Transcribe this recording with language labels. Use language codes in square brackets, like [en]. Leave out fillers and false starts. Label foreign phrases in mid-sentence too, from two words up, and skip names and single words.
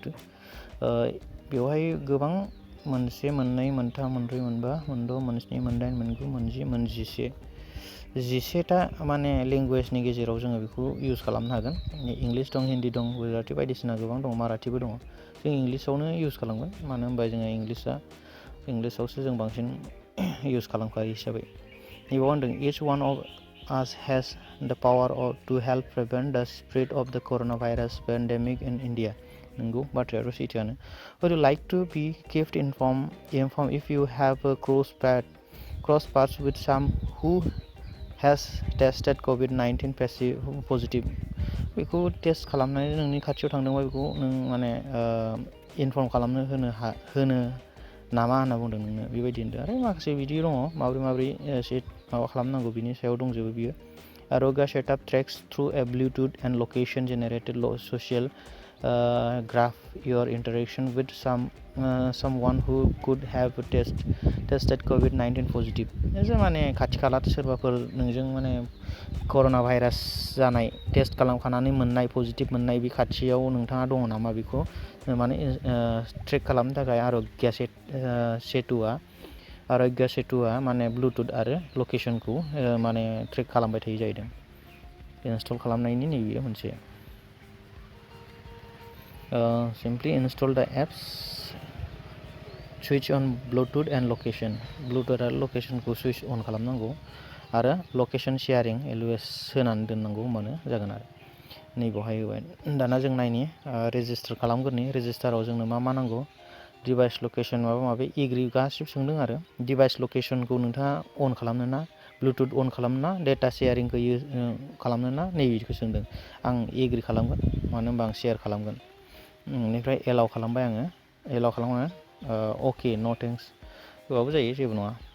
[brx] बेवहाय गोबां 1, 2, 3, 4, 5, 6, 7, 8, 9, 10, 11, 11टा माने लेंगुवेजनि गेजेराव जोङो बेखौ इउज खालामनो हागोन। इंलिस दं, हिन्दी दं, गुजराती बायदिसिना गोबां दं, माराठीबो दङ। जों इंलिसावनो इउज खालामगोन, मानो होनबा जोङो इंलिसावसो जों बांसिन इउज खालामखायो हिसाबै। नैबाव होनदों, [en] each one of us has the power to help prevent the spread of the coronavirus pandemic in India. [brx] नंगौ, बाथ्रायाथ' सैथोआनो। [en] Would you like to be kept informed if you have cross paths with some who has tested COVID-19 positive? [brx] बेखौ टेस्ट खालामनानै नोंनि खाथियाव थांदोंबा बेखौ नों माने इनफर्म खालामनो होनो नामा होनना बुंदों नोंनो, बेबायदि होनदों। आरो माखासे बिदि दङ, माब्रै माबा खालामनांगौ बिनि सायाव दंजोबो बियो। [en] Aroga setup tracks through a Bluetooth and location generated social graph your interaction with someone who could have tested COVID-19 positive. [brx] माने खाथि खाला सोरबाफोर नोंजों माने कर'ना भाइरास जानाय, टेस्ट खालामखानानै मोननाय, पजिटिभ मोननाय, बे खाथियाव नोंथाङा दङ नामा, बेखौ माने ट्रेक खालामनो थाखाय आर'ग्य सेतुआ माने ब्लुटुथ आरो लकेसनखौ माने ट्रेक खालामबाय थायो जाहैदों। इनस्टल खालामनायनि नैबे मोनसे [en] simply install the apps, switch on Bluetooth and location. [brx] Bluetooth आरो locationखौ [en] switch on [brx] खालामनांगौ आरो [en] location sharing LOS [brx] होनानै दोननांगौ होमबानो जागोन आरो नैबावहाय होबाय दाना जों नायनि रेजिस्टार खालामग्रोनि रेजिस्टाराव जोंनो मा नांगौ [en] device location [brx] माबा माबि एग्रि गासिबो सोंदों आरो [en] device locationखौ [brx] नोंथाङा अन खालामनो ना ब्लुटुथ अन खालामनो ना डेटा शेयारिंखौ खालामनो ना नैबेखौ सोंदों आं एग्रि खालामगोन मानो होनबा आं शेयार खालामगोन बेनिफ्राय एलाउ खालामबाय आङो एलाउ खालामो अके [en] no thanks [brx] होबाबो जायो जेबो नङा